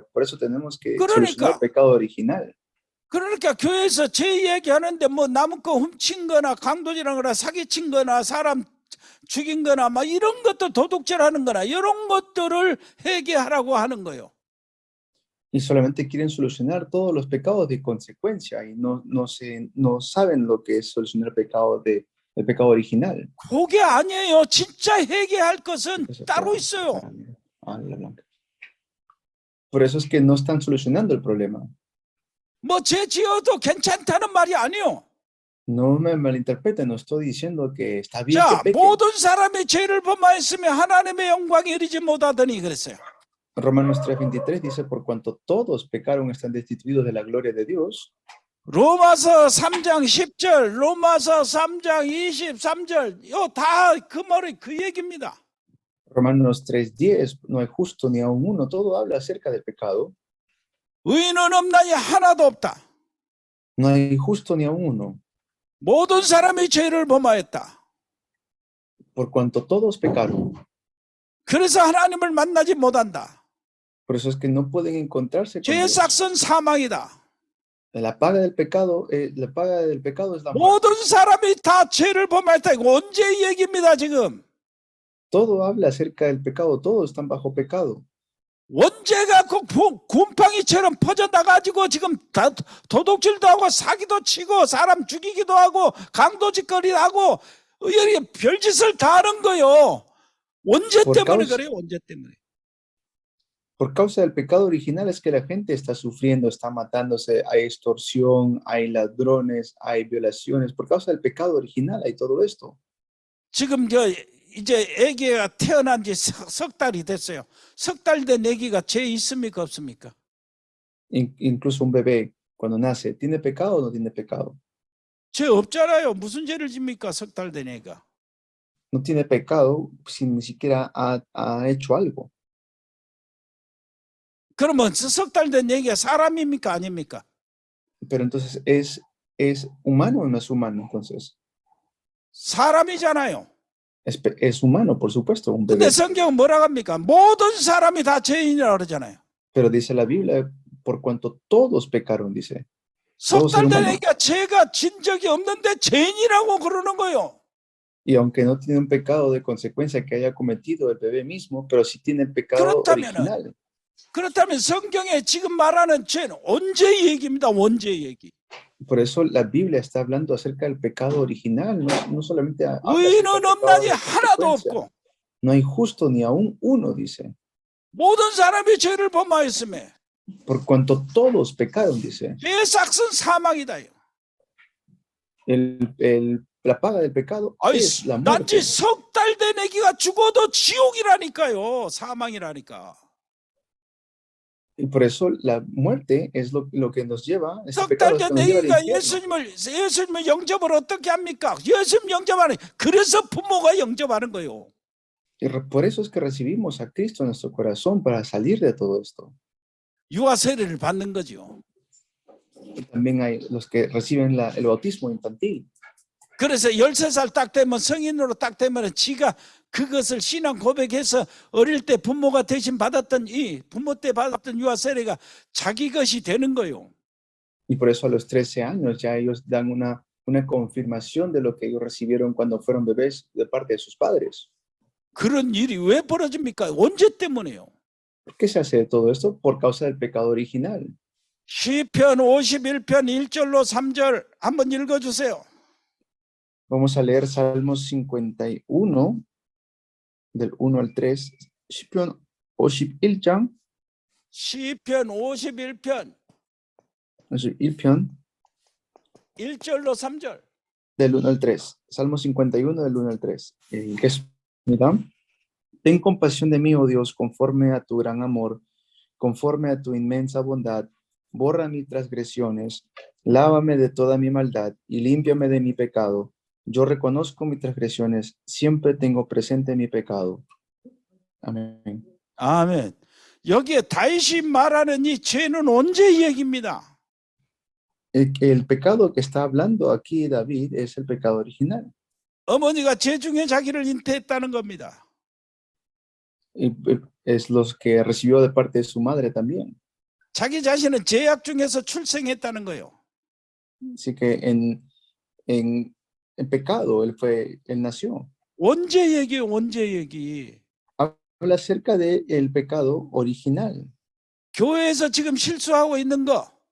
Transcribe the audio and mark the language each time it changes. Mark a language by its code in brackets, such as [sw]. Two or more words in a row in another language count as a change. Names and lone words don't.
[es] Por eso tenemos que solucionar el pecado original. [ko] 그러니까 교회에서 죄 얘기하는데 뭐 남의 거 훔친 거나 강도질한 거나 사기친 거나 사람 죽인 거나 막 이런 것도 도둑질하는 거나 이런 것들을 회개하라고 하는 거예요. [es] Y solamente quieren solucionar todos los pecados de consecuencia y no saben lo que es solucionar el pecado original. [ko] 그게 아니에요. 진짜 회개할 것은 따로 있어요. [es] Por eso es que no están solucionando el problema. [ko] 뭐 죄 지어도 괜찮다는 말이 아니에요. [es] No me malinterpreten, no estoy diciendo que está bien [ko] 자, [es] que pequen. [ko] 모든 사람이 죄를 범하였으며 하나님의 영광에 이르지 못하더니 그랬어요. [es] Romanos 3:23 dice, por cuanto todos pecaron están destituidos de la gloria de Dios. [ko] 로마서 3장 10절, 로마서 3장 23절, 이거 다 그 말이 그 얘기입니다. [es] Romanos 3:10, no hay justo ni aun uno, todo habla acerca del pecado. [ko] 의인은 없나니 하나도 없다. [es] No hay justo ni aun uno, [ko] 모든 사람이 죄를 범하였다. [es] por cuanto todos pecaron. [ko] 그래서 하나님을 만나지 못한다. [es] Por eso es que no pueden encontrarse con [ko] 죄의 [es] Dios. [ko] 삭은 사망이다. [es] La paga del pecado es la muerte. [ko] 모든 사람이 다 죄를 범했다. 이거 언제 얘기입니다, 지금? [es] Todo habla acerca del pecado, todos están bajo pecado. [ko] 원죄가 그 곰팡이처럼 퍼져나가지고 지금 도둑질도 하고 사기도 치고 사람 죽이기도 하고 강도짓거리도 하고 별짓을 다 하는 거요. 원죄 때문에 그래요. 원죄 때문에. [es] Por causa del pecado original es que la gente está sufriendo, está matándose, hay extorsión, hay ladrones, hay violaciones. Por causa del pecado original hay todo esto. [ko] 지금 이제 아기가 태어난 지 석 달이 됐어요. 석 달 된 아기가 죄 있습니까 없습니까? [es] Incluso un bebé cuando nace, ¿tiene pecado o no tiene pecado? [ko] 죄 없잖아요. 무슨 죄를 집니까? 석 달 된 애가. [es] No tiene pecado si ni siquiera ha hecho algo. [ko] 그러면 석 달 된 애기가 사람입니까 아닙니까? [es] Pero entonces es humano o no es humano entonces? [ko] 사람이잖아요. [es] Es humano, por supuesto, un [ko] 근데 [es] bebé. [ko] 성경은 뭐라고 합니까? 모든 사람이 다 죄인이라고 그러잖아요. [es] Pero dice la Biblia, por cuanto todos pecaron, dice. [ko] 석 달 된 애기가 죄가 진 적이 없는데 죄인이라고 그러는 거예요. [es] Y aunque no tiene un pecado de consecuencia que haya cometido el bebé mismo, pero sí tiene el pecado original. [ko] 그렇다면 성경에 지금 말하는 죄는 원죄 얘기입니다. 원죄 얘기. [es] Por eso la Biblia está hablando acerca del pecado original, no solamente [ko] 의인은 없나니 하나도 없고. [es] No hay justo ni aún uno, dice. [ko] 모든 사람이 죄를 범하였으며. [es] Por cuanto todos pecaron, dice. [ko] 죄의 삭은 사망이다. [es] La paga del pecado es la muerte. [ko] 단지 석 달 된 애기가 죽어도 지옥이라니까요. 사망이라니까. [es] Y por eso la muerte es lo que nos lleva. [ko] 석 달 된 애기가 예수님을 영접을 어떻게 합니까? 예수님 영접하는. 그래서 부모가 영접하는 거예요. [es] Y por eso es que recibimos a Cristo en nuestro corazón para salir de todo esto. [ko] 유아 세례를 받는 거죠. [es] Y también hay los que reciben el bautismo infantil. [ko] 그래서 13살 딱 되면 성인으로 딱 되면 지가 그것을 신앙 고백해서 어릴 때 부모가 대신 받았던 부모 때 받았던 유아 세례가 자기 것이 되는 거예요. [es] Y por eso a los 13 años ya ellos dan una confirmación de lo que ellos recibieron cuando fueron bebés de parte de sus padres. [ko] 그런 일이 왜 벌어집니까? 원죄 때문에요. [es] ¿Por qué se hace de todo esto? Por causa del pecado original. [ko] 시편 51편 1절로 3절 한번 읽어주세요. [es] Vamos a leer Salmos 51, del 1 al 3. [ko] 시편 51장. 시편 51편 1편 1절로 3절. [es] del 1 al 3. Salmo 51 del 1 al 3. Mira, ten compasión de mí, oh Dios, conforme a tu gran amor, conforme a tu inmensa bondad. Borra mis transgresiones, lávame de toda mi maldad y límpiame de mi pecado. Yo reconozco mis transgresiones, siempre tengo presente mi pecado. Amén. [ko] 아멘. 여기에 다윗이 말하는 이 죄는 언제 얘기입니다. [es] El pecado que está hablando aquí David es el pecado original. [ko] 어머니가 죄 중에 자기를 잉태했다는 겁니다. [es] Y es los que recibió de parte de su madre también. [ko] 자기 자신은 죄악 중에서 출생했다는 거예요. [es] Así que en pecado él nació. [ko] 언제 얘기예요? 언제 얘기? [es] Habla acerca del pecado original, [ko] 교회에서 지금 실수하고 있는 거.